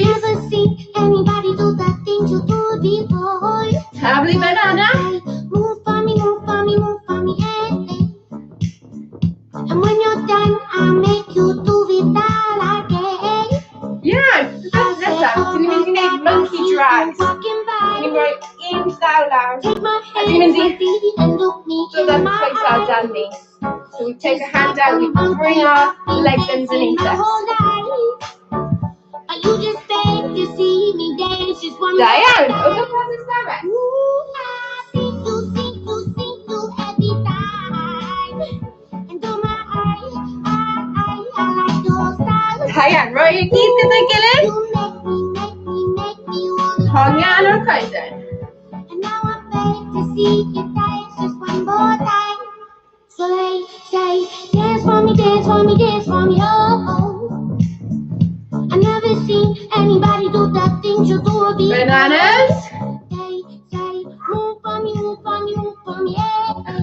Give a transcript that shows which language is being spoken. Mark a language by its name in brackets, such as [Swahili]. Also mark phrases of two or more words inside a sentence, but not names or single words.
[English] Never seen anybody do the things you do before. Happily banana. Move for me, eh, eh. And when you're done, I'll make you do it all again. Yeah, that's [Welsh] nesaf. Dyn ni'n mynd i wneud [English] monkey drags. Walking by, [Welsh] Dyn ni'n rhoi un llaw lawr. [English] take my [Welsh] A dyn ni'n mynd i [English] hand and look me [Welsh] dod [English] in [Welsh] ar [English] my [Welsh] coesau [English] eyes. [Welsh] dan ni. [English] So we take a hand out, we bring our legs underneath us. But you just beg to see me dance just one [Welsh] Da [English] more [Welsh] iawn, [English] time. [Welsh] o gwmpas y stafell. [English] Ooh, I sing to every time. And oh my, I like your style. [Welsh] Da iawn, rhoi y gyd gyda'i gilydd. [English] You make me wanna [Welsh] Hongian o'r coeden. [English] And now I beg to see you dance just one more time. So they say, dance for me, oh, oh. I never seen anybody do the things you do before. Bananas. They say, move for me, eh, eh.